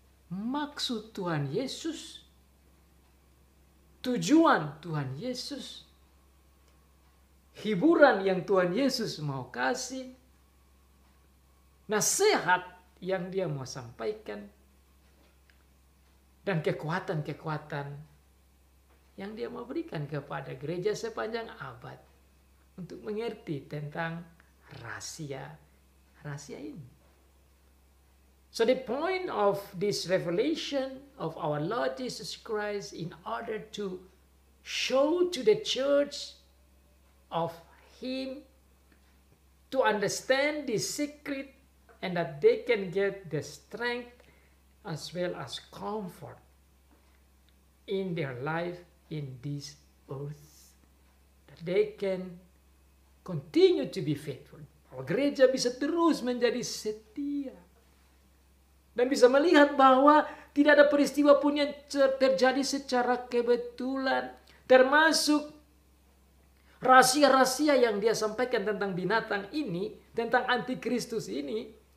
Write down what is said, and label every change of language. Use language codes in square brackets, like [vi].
[id] maksud Tuhan Yesus, tujuan Tuhan Yesus, hiburan yang Tuhan Yesus mau kasih, nasihat yang dia mau sampaikan, dan kekuatan-kekuatan yang dia mau berikan kepada gereja sepanjang abad untuk mengerti tentang rahasia ini. [en] So the point of this revelation of our Lord Jesus Christ in order to show to the church of him to understand the secret and that they can get the strength as well as comfort in their life in this earth. That they can continue to be faithful. [id] Bahwa gereja bisa terus menjadi setia. Dan bisa melihat bahwa tidak ada peristiwa pun yang terjadi secara kebetulan. Termasuk rahasia-rahasia yang dia sampaikan tentang binatang ini, tentang antikristus ini.